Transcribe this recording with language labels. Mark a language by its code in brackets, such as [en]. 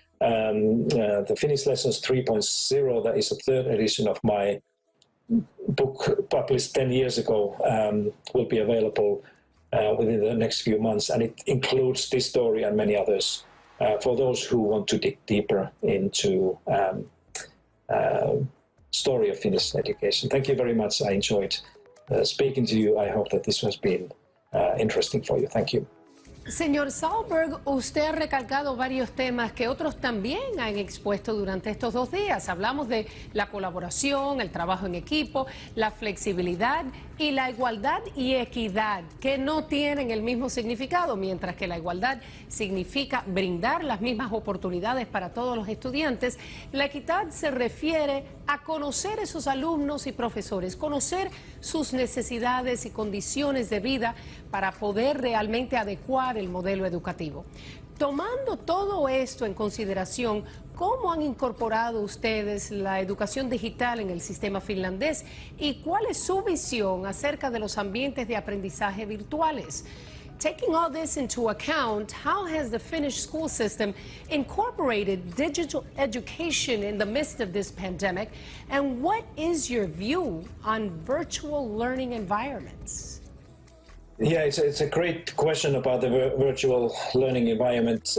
[en] The Finnish Lessons 3.0, that is the 3rd edition of my book published 10 years ago, will be available within the next few months, and it includes this story and many others for those who want to dig deeper into story of Finnish education. Thank you very much. I enjoyed speaking to you. I hope that this has been interesting for you. Thank you. [es] Señor Sahlberg, usted ha recalcado varios temas que otros también han expuesto durante estos 2 días. Hablamos de la colaboración, el trabajo en equipo, la flexibilidad y la igualdad y equidad, que no tienen el mismo significado, mientras que la igualdad significa brindar las mismas oportunidades para todos los estudiantes. La equidad se refiere a conocer esos alumnos y profesores, conocer sus necesidades y condiciones de vida para poder realmente adecuar el modelo educativo. Tomando todo esto en consideración, ¿cómo han incorporado ustedes la educación digital en el sistema finlandés y cuál es su visión acerca de los ambientes de aprendizaje virtuales? [en] Taking all this into account, how has the Finnish school system incorporated digital education in the midst of this pandemic? And what is your view on virtual learning environments? Yeah, it's a great question about the virtual learning environment.